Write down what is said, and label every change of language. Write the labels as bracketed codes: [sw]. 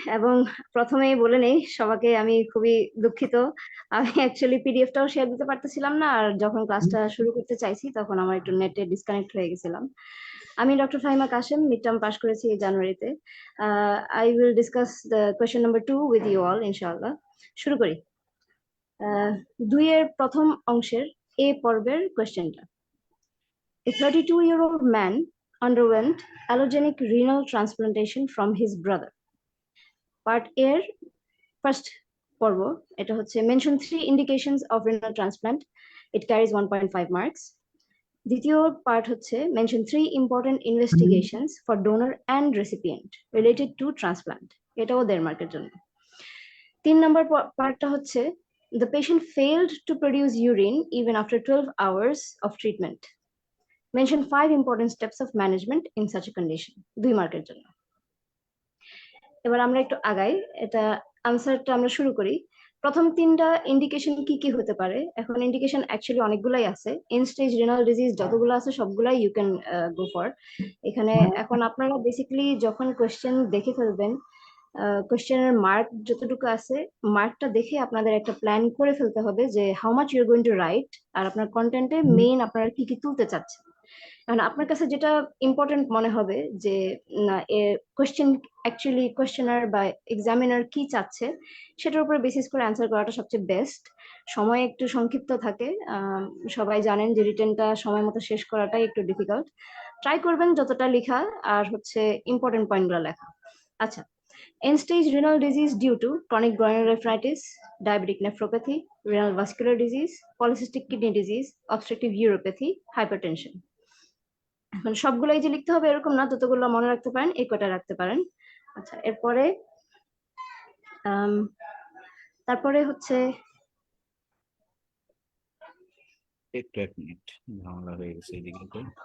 [bn] এবং প্রথমেই বলে নেই সবাইকে আমি খুবই দুঃখিত, আমি অ্যাকচুয়ালি পিডিএফটাও শেয়ার দিতে পারতেছিলাম না, আর যখন ক্লাসটা শুরু করতে চাইছি তখন আমার একটু নেটে ডিসকানেক্ট হয়ে গেছিলাম। আমি doctor Fahima Kashem, mid term pass করেছি এই জানুয়ারিতে। [en] I will discuss the question number 2 with you all [bn] ইনশাআল্লাহ। শুরু করি। 2 এর প্রথম অংশের এ পর্বের কোয়েশ্চেনটা। [en] A 32-year-old man underwent allogenic renal transplantation from his brother. [bn] Part এর ফার্স্ট পর্ব, এটা হচ্ছে mention 3 [en] indications of renal transplant. It carries 1.5 marks. [bn] দ্বিতীয় পার্ট হচ্ছে [en] Mention 3 important investigations for donor and recipient related to transplant. [bn] এটাও 1.5 মার্কের জন্য। 3 নম্বর পার্টটা হচ্ছে [en] the patient failed to produce urine even after 12 hours of treatment. Mention 5 important steps of management in such a condition. [bn] 2 মার্কের জন্য। এবার আমরা একটু আগাই, এটা আনসারটা আমরা শুরু করি। প্রথম 3টা ইন্ডিকেশন কি কি হতে পারে? এখন ইন্ডিকেশন অ্যাকচুয়ালি অনেকগুলাই আছে, এন্ড স্টেজ রিনাল ডিজিজ যতগুলো আছে সবগুলাই [en] you can go for [bn] এখানে। এখন আপনারা বেসিক্যালি যখন কোয়েশ্চেন দেখে ফেলবেন, কোয়েশ্চেনের মার্ক যতটুকু আছে মার্কটা দেখে আপনাদের একটা প্ল্যান করে ফেলতে হবে যে [en] how much you are going to write, [bn] আর আপনার কন্টেন্টে মেইন আপনারা কি কি তুলতে চাচ্ছেন। কারণ আপনার কাছে যেটা ইম্পর্টেন্ট মনে হবে যে না কোয়েশ্চেন অ্যাকচুয়ালি কোয়েশ্চেনার বা এক্সামিনার কি চাচ্ছে সেটার উপরে বেসিস করে অ্যান্সার করাটা সবচেয়ে বেস্ট। সময় একটু সংক্ষিপ্ত থাকে, সবাই জানেন যে রিটেনটা সময় মতো শেষ করাটাই একটু ডিফিকাল্ট। ট্রাই করবেন যতটা লেখা আর হচ্ছে ইম্পর্টেন্ট পয়েন্টগুলো লেখা। [en] আচ্ছা, end stage renal disease due to chronic glomerulonephritis, diabetic nephropathy, renal vascular disease, polycystic kidney disease, obstructive uropathy, hypertension. [bn] এখন সবগুলাই যে লিখতে হবে এরকম না, যতগুলো মনে রাখতে পারেন এই কটা রাখতে পারেন। আচ্ছা, এরপরে তারপরে হচ্ছে একটু 1 মিনিট, ঝামেলা হয়ে গেছে এদিকে।